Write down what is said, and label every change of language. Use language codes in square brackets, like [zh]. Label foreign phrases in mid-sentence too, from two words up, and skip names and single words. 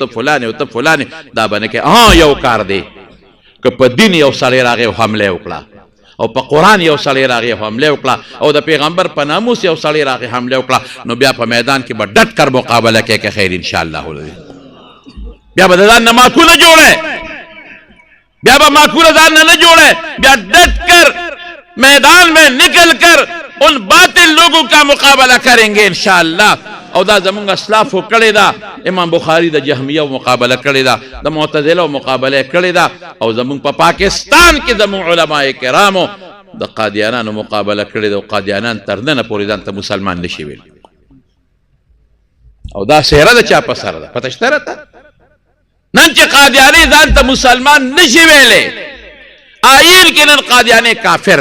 [ps] فلان او ته فلان دا باندې کې یو کار دی که په دین یو سړی راغی حمله وکړه او په قرآن یو سړی راغی حمله وکړه او د پیغمبر په ناموس یو سړی راغی حمله وکړه نو بیا په میدان کې به ډټ کر مقابله کوي که خیر [ar] ان شاء الله [ps] بیا به ځان نه معقوله جوړه بیا به معقوله ځان نه جوړه بیا ډټ کر [ur] میدان میں نکل کر ان باطل لوگوں کا مقابلہ کریں گے [ps] انشاءاللہ او دا زمونږ اسلافو کړی دا امام بخاری د جهمیه مقابله کړی دا د معتزله مقابله کړی دا او زمونږ په پاکستان کې زمونږ علماء کرامو د قادیانانو مقابله کړی دا او قادیانان تر نن پورې ځان ته مسلمان نشي ویل او دا سهره د چا په سر ده پته شته راته نن چې قادیانی ځان ته مسلمان نشي ویلې آئین کې نن قادیانی کافر